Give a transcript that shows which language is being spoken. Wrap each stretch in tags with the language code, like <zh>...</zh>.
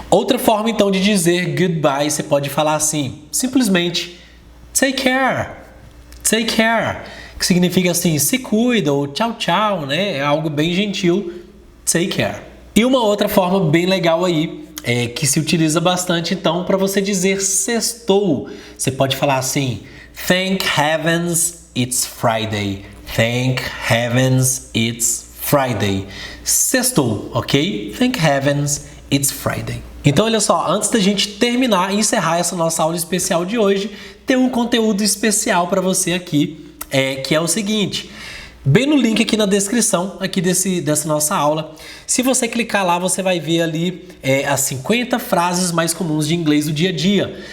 <pt>Outra forma, então, de dizer goodbye, você pode falar assim, simplesmente, take care, take care, que significa assim, se cuida, ou tchau, tchau, né? É algo bem gentil, take care. E uma outra forma bem legal aí, que se utiliza bastante, então, para você dizer sextou, você pode falar assim, thank heavens it's Friday.</pt> <en>Thank heavens it's Friday. Sextou, ok? Thank heavens it's Friday.</en> <pt>Então, olha só, antes da gente terminar e encerrar essa nossa aula especial de hoje, tem um conteúdo especial para você aqui, que é o seguinte. bem no link aqui na descrição aqui dessa nossa aula. Se você clicar lá, você vai ver ali as 50 frases mais comuns de inglês do dia a dia.</pt>